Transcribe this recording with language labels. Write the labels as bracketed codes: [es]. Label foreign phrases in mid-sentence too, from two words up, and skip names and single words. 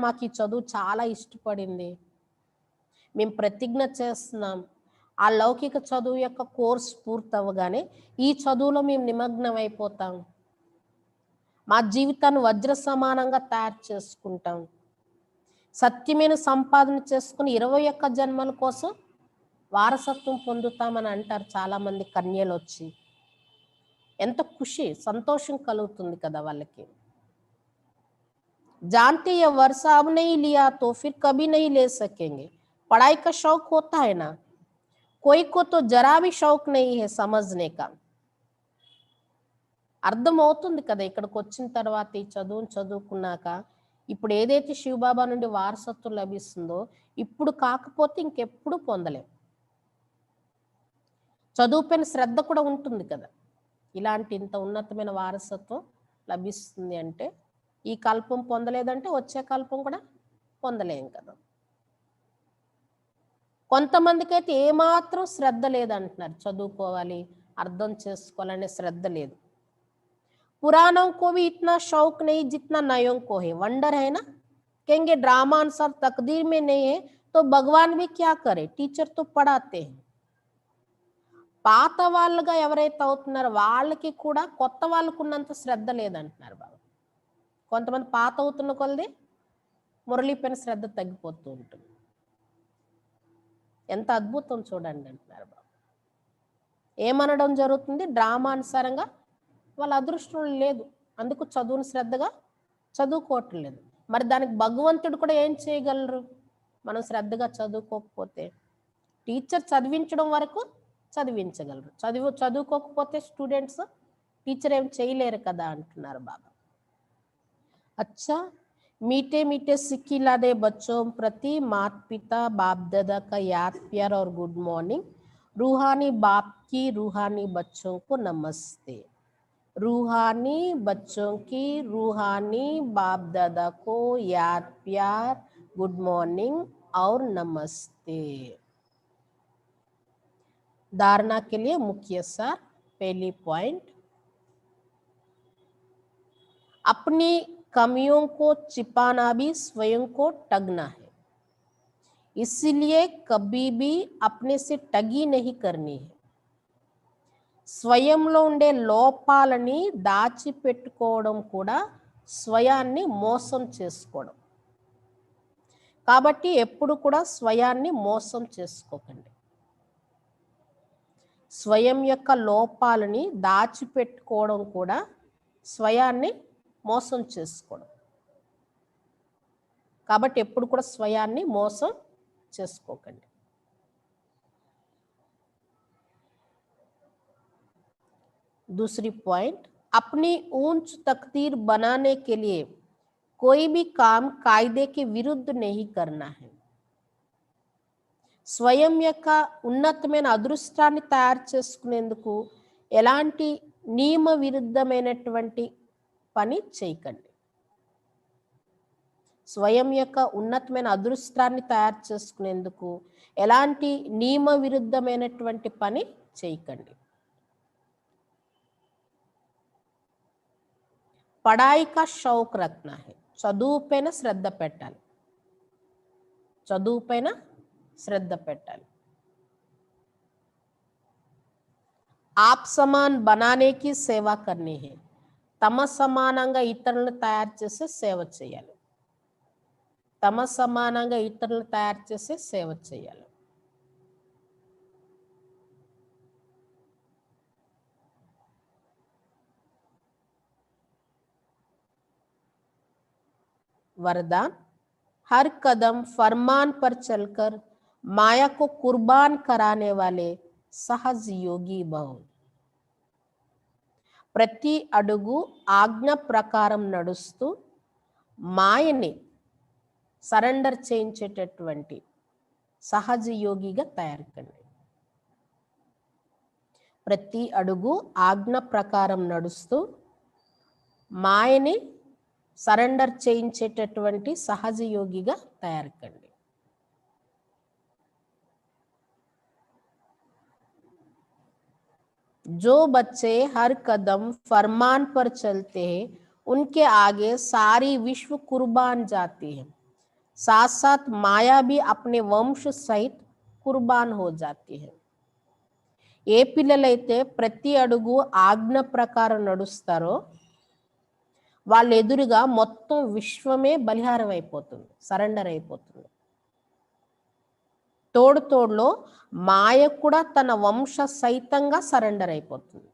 [te] మాకు ఈ చదువు చాలా ఇష్టపడింది, మేము ప్రతిజ్ఞ చేస్తున్నాం, ఆ లౌకిక చదువు యొక్క కోర్స్ పూర్తవగానే ఈ చదువులో మేము నిమగ్నం అయిపోతాం, మా జీవితాన్ని వజ్ర సమానంగా తయారు చేసుకుంటాం. సత్యమైన సంపాదన చేసుకుని 21 జన్మల కోసం వారసత్వం పొందుతామని అంటారు చాలా మంది కన్యలు వచ్చి. ఎంత ఖుషి, సంతోషం కలుగుతుంది కదా వాళ్ళకి. [hi] जानते ये वर्षा अब नहीं लिया तो फिर कभी नहीं ले सकेंगे. पढ़ाई का शौक होता है ना, कोई को तो जरा भी शौक नहीं है समझने का. [te] అర్థం అవుతుంది కదా ఇక్కడికి వచ్చిన తర్వాత, ఈ చదువును చదువుకున్నాక. ఇప్పుడు ఏదైతే శివబాబా నుండి వారసత్వం లభిస్తుందో ఇప్పుడు కాకపోతే ఇంకెప్పుడు పొందలేం. చదువుపైన శ్రద్ధ కూడా ఉంటుంది కదా. ఇలాంటి ఇంత ఉన్నతమైన వారసత్వం లభిస్తుంది అంటే ఈ కల్పం పొందలేదంటే వచ్చే కల్పం కూడా పొందలేం కదా. కొంతమందికి అయితే ఏమాత్రం శ్రద్ధ లేదంటున్నారు, చదువుకోవాలి అర్థం చేసుకోవాలనే శ్రద్ధ లేదు. [hi] पुरानों को भी इतना शौक नहीं जितना नयों को है. वंडर है ना, कहेंगे ड्रामा अनुसार तकदीर में नहीं है तो भगवान भी क्या करे, टीचर तो पढ़ाते हैं. [te] పాత వాళ్ళుగా ఎవరైతే అవుతున్నారో వాళ్ళకి కూడా కొత్త వాళ్ళకు ఉన్నంత శ్రద్ధ లేదంటున్నారు బాబా. కొంతమంది పాత అవుతున్న కొలది మురళీ పైన శ్రద్ధ తగ్గిపోతూ ఉంటుంది. ఎంత అద్భుతం చూడండి అంటున్నారు బాబా. ఏమనడం జరుగుతుంది, డ్రామా అనుసారంగా వాళ్ళ అదృష్టం లేదు, అందుకు చదువును శ్రద్ధగా చదువుకోవటం లేదు. మరి దానికి భగవంతుడు కూడా ఏం చేయగలరు, మనం శ్రద్ధగా చదువుకోకపోతే? టీచర్ చదివించడం వరకు చదివించగలరు, చదువుకోకపోతే [en] students teacher [te] ఏం చేయలేరు కదా అంటున్నారు బాబా. [hi] अच्छा, मीठे मीठे सिक्किला दे बच्चों प्रति माता पिता बाप दादा का याद प्यार और [en] good morning. [hi] रूहानी बाप की रूहानी बच्चों को नमस्ते. रूहानी बच्चों की रूहानी बाप दादा को याद प्यार, [en] good morning [hi] और नमस्ते. धारणा के लिए मुख्य सार. पहली पॉइंट, अपनी कमियों को छिपाना भी स्वयं को ठगना है, इसलिए कभी भी अपने से ठगी नहीं करनी है. [te] స్వయంలో ఉండే లోపాలని దాచిపెట్టుకోవడం కూడా స్వయాన్ని మోసం చేసుకోవడం. కాబట్టి ఎప్పుడు కూడా స్వయాన్ని మోసం చేసుకోకండి. స్వయం యొక్క లోపాలని దాచిపెట్టుకోవడం కూడా స్వయాన్ని మోసం చేసుకోవడం. కాబట్టి ఎప్పుడు కూడా స్వయాన్ని మోసం చేసుకోకండి. [hi] दूसरी पॉइंट, अपनी ऊंच तकदीर बनाने के लिए कोई भी काम कायदे के विरुद्ध नहीं करना है. [te] స్వయం యొక్క ఉన్నతమైన అదృష్టాన్ని తయారు చేసుకునేందుకు ఎలాంటి నియమ విరుద్ధమైనటువంటి పని చేయకండి. స్వయం యొక్క ఉన్నతమైన అదృష్టాన్ని తయారు చేసుకునేందుకు ఎలాంటి నియమ విరుద్ధమైనటువంటి పని చేయకండి. [hi] పढ़ाई का शौक रखना है. [te] చదువు పైన శ్రద్ధ పెట్టాలి, చదువు పైన శ్రద్ధ పెట్టాలి. [hi] आप समान बनाने की सेवा करनी है. [te] తమ సమానంగా ఇతరులను తయారు చేసే సేవ చేయాలి, తమ సమానంగా ఇతరులను తయారు చేసే సేవ చేయాలి. [hi] वरदान, हर कदम फरमान पर चलकर माया को कुर्बान कराने वाले सहज योगी भव. [te] ప్రతి అడుగు ఆజ్ఞ ప్రకారం నడుస్తూ మాయని సరెండర్ చేయించేటటువంటి సహజ యోగిగా తయారుకండి. ప్రతి అడుగు ఆజ్ఞ ప్రకారం నడుస్తూ మాయని సరెండర్ చేయించేటటువంటి సహజ యోగిగా తయారుకండి. [hi] जो बच्चे हर कदम फरमान पर चलते हैं उनके आगे सारी विश्व कुर्बान जाती है, साथ साथ माया भी अपने वंश सहित कुर्बान हो जाती है. [te] ఏ పిల్లలైతే ప్రతి అడుగు ఆజ్ఞ ప్రకారం నడుస్తారో వాళ్ళ ఎదురుగా మొత్తం విశ్వమే బలిహారం అయిపోతుంది, సరెండర్ అయిపోతుంది. తోడులో మాయ కూడా తన వంశ సైతంగా సరెండర్ అయిపోతుంది.